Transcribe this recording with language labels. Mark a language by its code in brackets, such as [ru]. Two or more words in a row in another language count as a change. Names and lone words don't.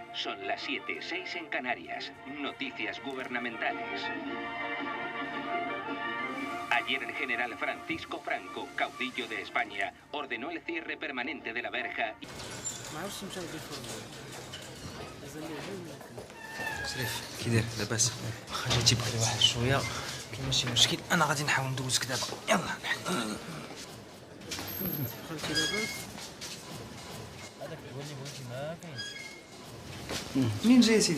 [es] Son las 7:06 en Canarias. Noticias gubernamentales. Ayer el general Francisco Franco, caudillo de España, ordenó el cierre permanente de la verja. [ar] شريف كي داير لاباس؟ واخا جيتي بغيت واحد شويه ماشي مشكل، انا غادي نحاول ندوزك دابا. يلا نحل. منين جاي سيدي؟